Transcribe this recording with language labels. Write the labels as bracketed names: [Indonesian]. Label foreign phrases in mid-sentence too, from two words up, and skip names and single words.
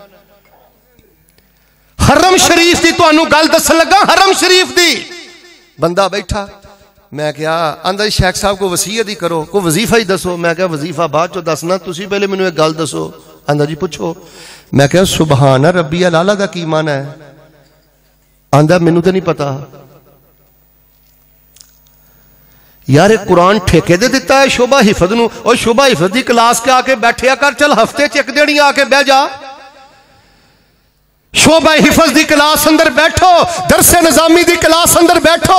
[Punjabi] حرم شریف دی تہانوں گل دسن لگا. حرم شریف دی بندہ بیٹھا، میں کیہا آندا شیخ صاحب کو وصیت ہی کرو، کو وظیفہ ہی دسو. میں کیہا وظیفہ بعد چوں دسنا، تسی پہلے مینوں اک گل دسو. آندا جی پچھو۔ میں کیہا [Arabic] سبحان ربي الأعلى [Punjabi] دا کی معنی ہے? آندا مینوں تو نہیں پتا. یار قرآن ٹھیکے دے دتا ہے شعبہ حفظ نوں، اور شعبہ حفظ دی کلاس کے آکے بیٹھیا کر، چل ہفتے چ 1 دن آکے بہہ جا. شعبہ حفظ دی کلاس اندر بیٹھو، درس نظامی دی کلاس اندر بیٹھو.